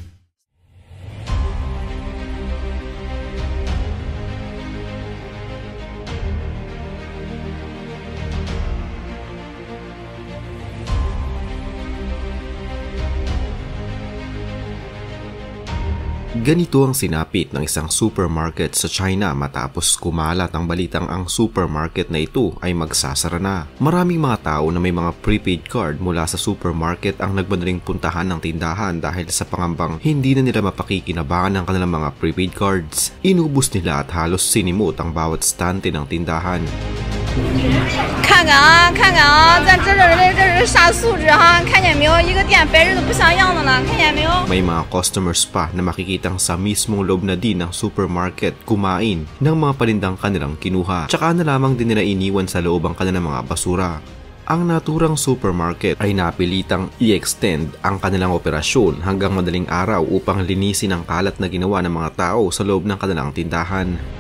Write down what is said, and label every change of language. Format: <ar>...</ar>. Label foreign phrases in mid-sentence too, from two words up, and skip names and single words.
<tl>Ganito ang sinapit ng isang supermarket sa China matapos kumalat ang balitang ang supermarket na ito ay magsasara na. Maraming mga tao na may mga</tl> <en>prepaid card</en> <tl>mula sa supermarket ang nagmadaling puntahan ng tindahan dahil sa pangambang hindi na nila mapakikinabangan ang kanilang mga</tl> <en>prepaid cards.</en> <tl>Inubos nila at halos sinimot ang bawat stante ng tindahan.</tl> <zh>看看啊，咱这是啥素质哈？看见没有？一个店摆着都不像样子了，看见没有？</zh> <tl>May mga customers pa na makikitang sa mismong loob na din ng supermarket kumain ng mga palindang kanilang kinuha. Tsaka na lamang din nila iniwan sa loob ang kanilang mga basura. Ang naturang supermarket ay napilitang i-extend ang kanilang operasyon hanggang madaling araw upang linisin ang kalat na ginawa ng mga tao sa loob ng kanilang tindahan.</tl>